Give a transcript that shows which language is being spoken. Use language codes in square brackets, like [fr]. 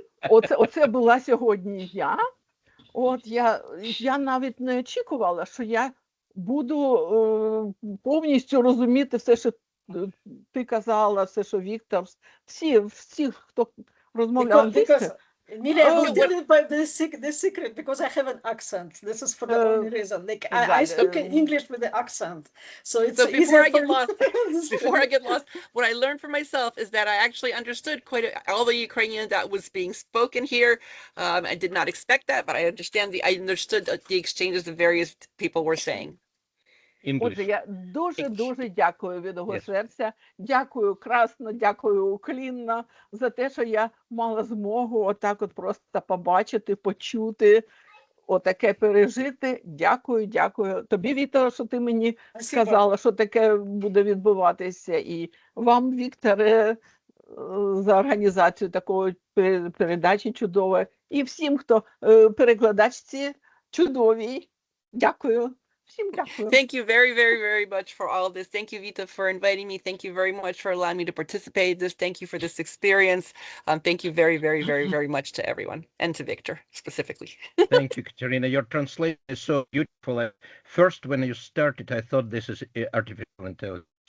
[uk] Оце була сьогодні я. Я навіть не очікувала, що я буду повністю розуміти все, що ти казала, все, що Віктор, всі, хто розмовляв англійською. [en] Emilia, I will tell you the secret because I have an accent. This is for the only reason. Like I speak English with the accent, so it's before I get lost, what I learned for myself is that I actually understood all the Ukrainian that was being spoken here. I did not expect that, but I understood the exchanges the various people were saying. [uk] Отже, я дуже дякую від того серця. Дякую красно, дякую уклінно за те, що я мала змогу отак от просто побачити, почути, отаке пережити. Дякую. Тобі, Вікторе, що ти мені сказала, що таке буде відбуватися. І вам, Вікторе, за організацію такої передачі чудової. І всім, хто перекладачці чудовій. Дякую. [en] Thank you very much for all of this. Thank you, Vita, for inviting me. Thank you very much for allowing me to participate in this. Thank you for this experience. Thank you very much to everyone and to Victor specifically. Thank you, Katerina. Your translation is so beautiful. First, when you started, I thought this is artificial intelligence.